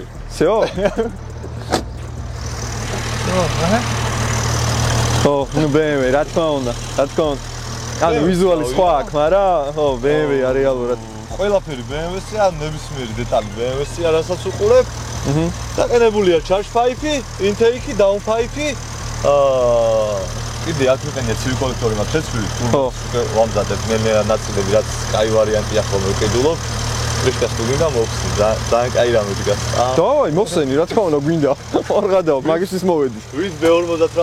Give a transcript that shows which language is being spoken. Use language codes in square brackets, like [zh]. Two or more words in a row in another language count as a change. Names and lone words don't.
[ka] всё? ხო, ნუ BMW, რა თქმა უნდა. ანუ ვიზუალი სხვა აქვს, მაგრამ ხო, BMW არის რეალურად. ყველაფერი BMW-სია, ნებისმიერი დეტალი BMW-სია, რასაც უყურებ. [en] დაყენებულია charge pipe, intake, down pipe. [ka] კიდე აქ მიყენია ცივი კოლექტორი მაქვს შეცვლილი. ხო, ვამზადებ ნელ-ნელა ნაწილები, რაც კაი ვარიანტია ხოლმე ვკიდულობ. ფრიშკას თუ გინდა მოვხსნი, ძალიან კაი რამე დგას. დავაი, მოხსენი, რა თქმა უნდა, გვინდა. არ გადავა, მაგისთვის მოვედი.